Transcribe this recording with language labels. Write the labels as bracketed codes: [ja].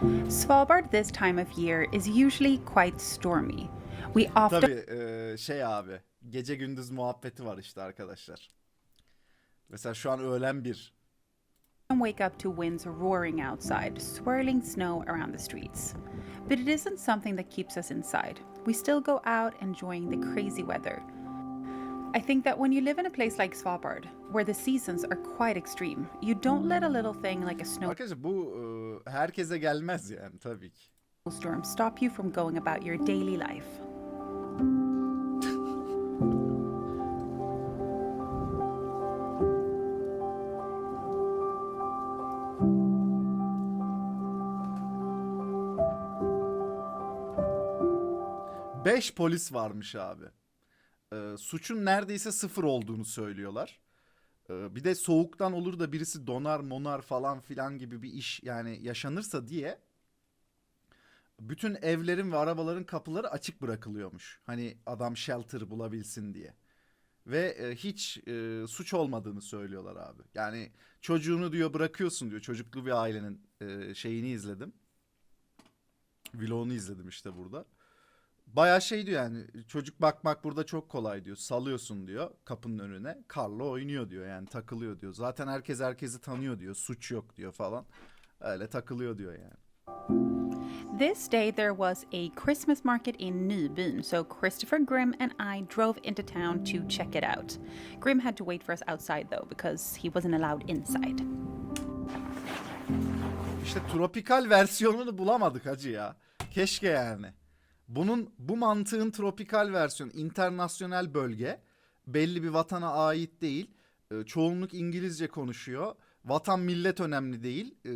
[en] Svalbard this time of year is usually quite stormy. We often [tr] Tabii şey abi, gece gündüz muhabbeti var işte arkadaşlar. Mesela şu an öğlen bir. [en] wake up to winds roaring outside, swirling snow around the streets. But it isn't something that keeps us inside. We still go out enjoying the crazy weather. I think that when you live in a place like Svalbard, where the seasons are quite extreme, you don't let a little thing like a [tr] Arkadaşlar bu herkese gelmez yani tabii ki. [en] snowstorm stop you from going about your daily life. [tr] Beş polis varmış abi. Suçun neredeyse sıfır olduğunu söylüyorlar. Bir de soğuktan olur da birisi donar monar falan filan gibi bir iş yani yaşanırsa diye bütün evlerin ve arabaların kapıları açık bırakılıyormuş. Hani adam shelter bulabilsin diye. Ve hiç suç olmadığını söylüyorlar abi. Yani çocuğunu diyor bırakıyorsun diyor. Çocuklu bir ailenin şeyini izledim. Vlogunu izledim işte burada. Bayağı şey diyor yani, çocuk bakmak burada çok kolay diyor. Salıyorsun diyor kapının önüne. Karla oynuyor diyor, yani takılıyor diyor. Zaten herkes herkesi tanıyor diyor. Suç yok diyor falan. Öyle takılıyor diyor yani. [en] This day there was a Christmas market in Nybyn, so Christopher, Grim, and I drove into town to check it out. Grim had to wait for us outside though because he wasn't allowed inside. [tr] İşte tropikal versiyonunu bulamadık hacı ya. Keşke yani. Bu mantığın tropikal versiyonu, internasyonel bölge, belli bir vatana ait değil. Çoğunluk İngilizce konuşuyor. Vatan millet önemli değil.